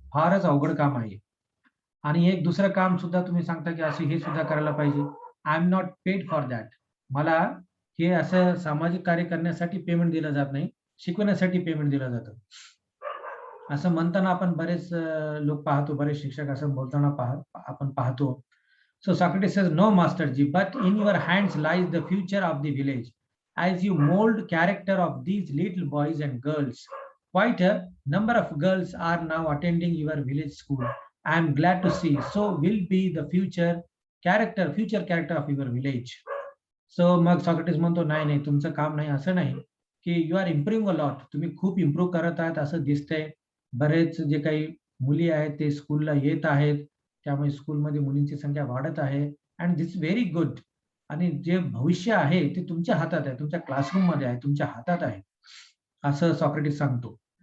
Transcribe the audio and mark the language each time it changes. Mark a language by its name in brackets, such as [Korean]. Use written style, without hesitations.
[Marathi] फारच अवघड काम आहे. आणि एक दुसरं काम सुद्धा तुम्ही सांगता की असं हे सुद्धा करायला पाहिजे. [English] I am not paid for that. [Marathi] मला हे असं सामाजिक कार्य करण्यासाठी पेमेंट दिलं जात नाही, शिकवण्यासाठी पेमेंट दिलं जातं. असं म्हणताना आपण बरेच लोक पाहतो, बरेच शिक्षक असं बोलताना आपण पाहतो. [English] So Socrates says, no, Masterji, but in your hands lies the future of the village, as you mold character of these little boys and girls. Quite a number of girls are now attending your village school. I am glad to see. So will be the future character of your village. [Marathi] So मग Socrates म्हणतो, नाही नाही, तुमचं काम नाही, असं नाही की [English] you are improving a lot, [Marathi] तुम्ही खूप इम्प्रूव्ह करत आहात असं दिसतंय. बरेच जे काही मुली आहेत ते स्कूलला येत आहेत, त्यामुळे स्कूलमध्ये मुलींची संख्या वाढत आहे. [English] And this very good. [Marathi] आणि जे भविष्य आहे ते तुमच्या हातात आहे, तुमच्या क्लासरूम मध्ये आहे, तुमच्या हातात आहे, असं सॉक्रेटिस सांगतो.